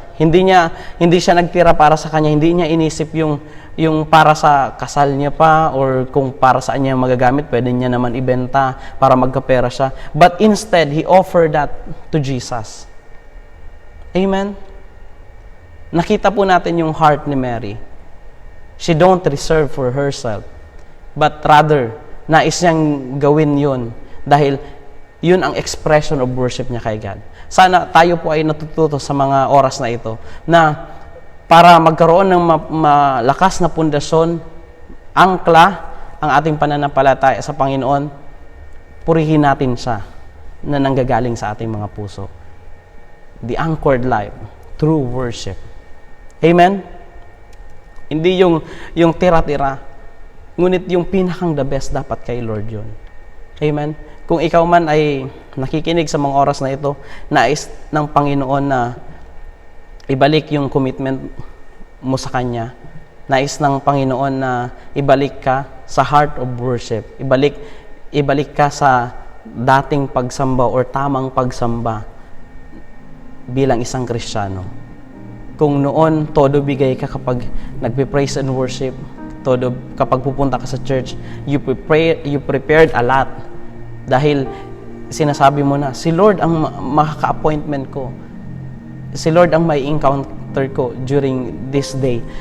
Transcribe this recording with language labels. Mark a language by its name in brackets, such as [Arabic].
[Filipino] Hindi siya nagtira para sa kanya, hindi niya inisip yung para sa kasal niya pa or kung para saan niya magagamit, pwede niya naman ibenta para magkapera siya. [English] But instead, he offered that to Jesus. [Filipino] Amen? Nakita po natin yung heart ni Mary. [English] She don't reserve for herself, but rather, [Filipino] nais niyang gawin yun dahil yun ang [English] expression of worship niya kay God. [Filipino] Sana tayo po ay natututo sa mga oras na ito na para magkaroon ng malakas na pundasyon, angkla ang ating pananampalataya sa Panginoon, purihin natin siya na nanggagaling sa ating mga puso. [English] The anchored life, true worship. [Filipino] Amen? Hindi yung tira-tira, ngunit yung pinakang the best dapat kay Lord yun. Amen? Kung ikaw man ay nakikinig sa mga oras na ito, nais ng Panginoon na ibalik yung commitment mo sa Kanya. Nais ng Panginoon na ibalik ka sa heart of worship. Ibalik ka sa dating pagsamba or tamang pagsamba bilang isang Kristiyano. Kung noon, todo bigay ka kapag nagpe-praise and worship, todo kapag pupunta ka sa church, [English] you prepared a lot. [Filipino] Dahil sinasabi mo na, si Lord ang makaka-appointment ko. Si Lord ang may encounter ko during this day.